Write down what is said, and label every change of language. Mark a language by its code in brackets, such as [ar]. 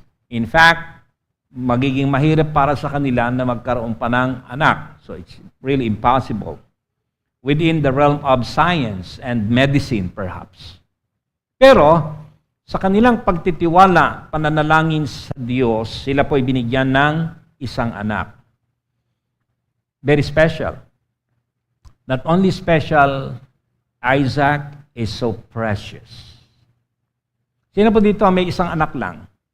[en] In fact, [tl] magiging mahirap para sa kanila na magkaroon pa ng anak. [en] So it's really impossible. Within the realm of science and medicine, perhaps. [tl] Pero, sa kanilang pagtitiwala, pananalangin sa Diyos, sila po ay binigyan ng isang anak. [en] Very special. Not only special, Isaac is so precious. [tl] Sino po dito may isang anak lang?